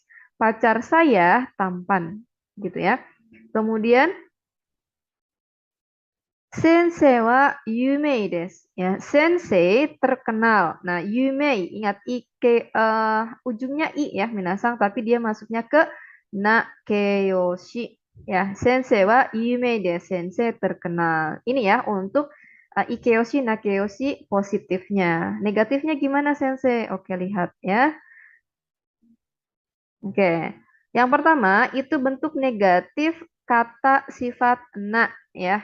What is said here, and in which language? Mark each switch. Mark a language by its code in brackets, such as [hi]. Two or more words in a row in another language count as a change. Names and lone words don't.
[id] Pacar saya tampan, gitu ya. Kemudian, [ja] 先生は有名です. [id] Ya, sensei terkenal. Nah, yumei, ingat ujungnya i ya, minasang, tapi dia masuknya ke nakeyoshi. Ya, [ja] 先生は有名です. [id] Sensei terkenal. Ini ya untuk [ja] い形容詞、な形容詞 [id] positifnya. Negatifnya gimana, sensei? Oke, lihat ya. Oke. Yang pertama itu bentuk negatif kata sifat na ya.